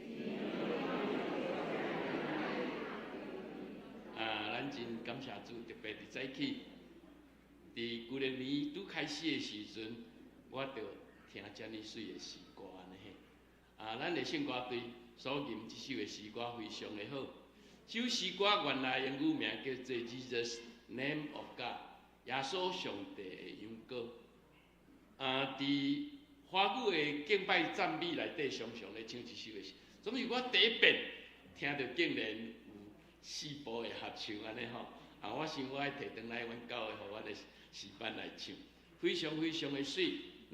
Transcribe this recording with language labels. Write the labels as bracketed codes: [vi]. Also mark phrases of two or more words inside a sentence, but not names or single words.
[nan] 咱真感谢主，特别伫早起，伫旧年拄开始的时阵，我着听遮尔水的诗歌安尼嘿。咱的圣歌队所吟即首的诗歌非常的好。这首诗歌原来英语名叫做《Jesus Name of God》，耶稣上帝的咏歌。伫华语的敬拜赞美内底，常常咧唱即首的诗。总是我第一遍听到竟然有4部的合唱安尼吼。我想我爱摕转来阮教会，互阮的诗班来唱，非常非常的水。